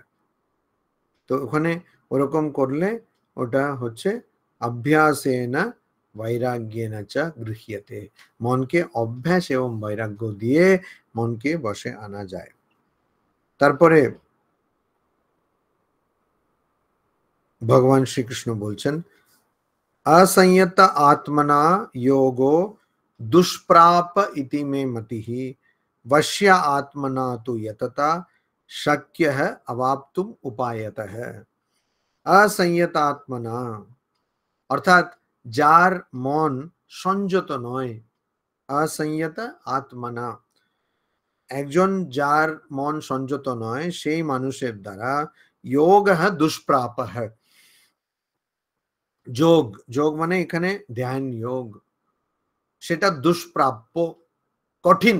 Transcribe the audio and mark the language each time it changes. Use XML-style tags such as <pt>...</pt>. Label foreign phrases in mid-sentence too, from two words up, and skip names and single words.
<bn>তো ওখানে ওরকম করলে ওটা হচ্ছে</bn> <sa>অভ্যাসেনা বৈরাগ্যেন চ গৃহ্যতে,</sa> <bn>মনকে অভ্যাস এবং বৈরাগ্য দিয়ে মনকে বসে আনা যায়। তারপরে ভগবান শ্রীকৃষ্ণ বলছেন</bn> <sa>असंयत आत्मना योगो दुष्प्राप इति मे मतिः वश्य आत्मना तु यतता शक्य है अवाप्तुम उपायतः। असंयत आत्मना</sa> <bn>অর্থাৎ যার মন সংযত নয়,</bn> <sa>असंयत आत्मना,</sa> <bn>একজন যার মন সংযত নয় সেই মানুষের দ্বারা যোগ দুষ্প্রাপ, যোগ, যোগ মানে এখানে ধ্যান যোগ, সেটা দুষ্প্রাপ্য, কঠিন।</bn>